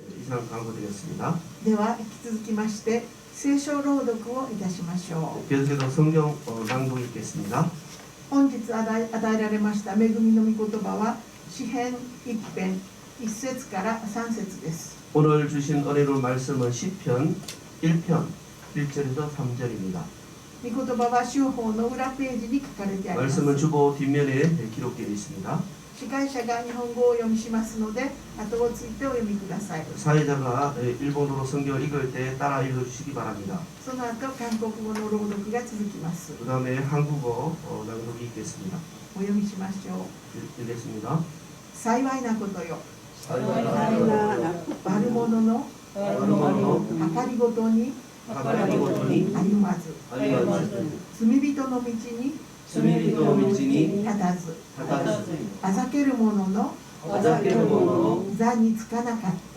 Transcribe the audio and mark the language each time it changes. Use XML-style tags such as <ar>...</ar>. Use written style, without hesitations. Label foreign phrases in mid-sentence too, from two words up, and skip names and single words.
<ko>이상 강구드렸습니다.</ko> <ja>では引き続きまして聖書朗読をいたしましょう。</ja> <ko>계속해서 성경 낭독 읽겠습니다.</ko> <ja>本日与えられました恵みの御言葉は詩編一編1節から3節です。</ja> <ko>오늘 주신 은혜로운 말씀은 시편 1편 1절에서 3절입니다.</ko> <ja>御言葉は修法の裏ページに書かれてあります。</ja> <ko>말씀은 주보 뒷면에 기록되어 있습니다.</ko> <ja>司会者が日本語を読みしますので後をついてお読みください。</ja> <ko>사회자가 일본어로 성경을 읽을 때 따라 읽어주시기 바랍니다.</ko> <ja>その後韓国語の朗読が続きます。</ja> <ko>그 다음에 한국어 낭독이 있겠습니다.</ko> <ja>お読みしましょう。</ja> <ko>읽겠습니다.</ko> <ja>幸いなことよ。悪者の 計りごとに 歩まず 罪人の道に 立たず あざける者の 座につかなかった</ja>